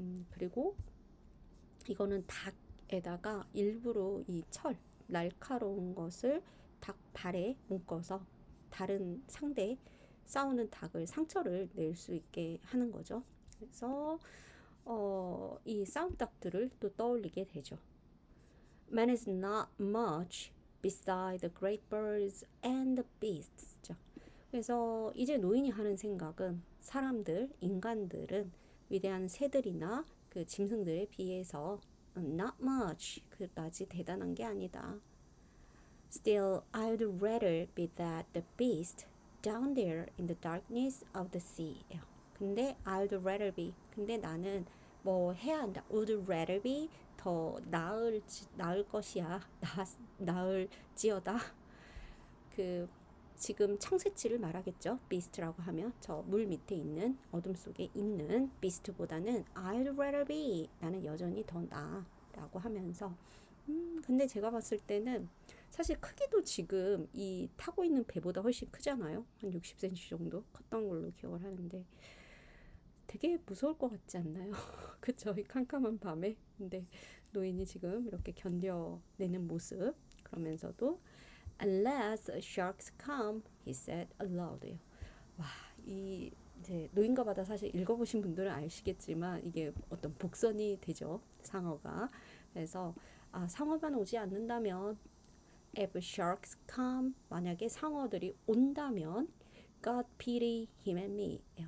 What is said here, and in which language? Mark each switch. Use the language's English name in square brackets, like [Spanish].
[Korean] 그리고 이거는 닭에다가 일부러 이 날카로운 것을 닭 발에 묶어서 다른 상대 싸우는 닭을 상처를 낼 수 있게 하는 거죠. 그래서 이 싸움 닭들을 또 떠올리게 되죠. [English] Man is not much beside the great birds and the beasts. [Korean] 그래서 이제 노인이 하는 생각은 사람들, 인간들은 위대한 새들이나 그 짐승들에 비해서 [English] not much, [Korean] 그다지 대단한 게 아니다. [English] Still, I'd rather be that the beast down there in the darkness of the sea. [Korean] 근데 [English] I'd rather be. [Korean] 근데 나는 뭐 해야 한다. [English] Would rather be [Korean] 더 나을 것이야. 나을지어다. 그 지금 청새치를 말하겠죠. beast라고 하면 저 물 밑에 있는 어둠 속에 있는 beast보다는 [English] I'd rather be [Korean] 나는 여전히 더 나라고 하면서 근데 제가 봤을 때는 사실 크기도 지금 이 타고 있는 배보다 훨씬 크잖아요. 한 60cm 정도 컸던 걸로 기억을 하는데 되게 무서울 것 같지 않나요? 그쵸? 이 캄캄한 밤에. 근데 노인이 지금 이렇게 견뎌내는 모습. 그러면서도 [English] Unless sharks come, he said aloud. [Korean] 와, 이 이제 노인과 바다 사실 읽어보신 분들은 아시겠지만 이게 어떤 복선이 되죠. 상어가. 그래서 상어만 오지 않는다면 [English] if sharks come [Korean] 만약에 상어들이 온다면 [English] God pity him and me.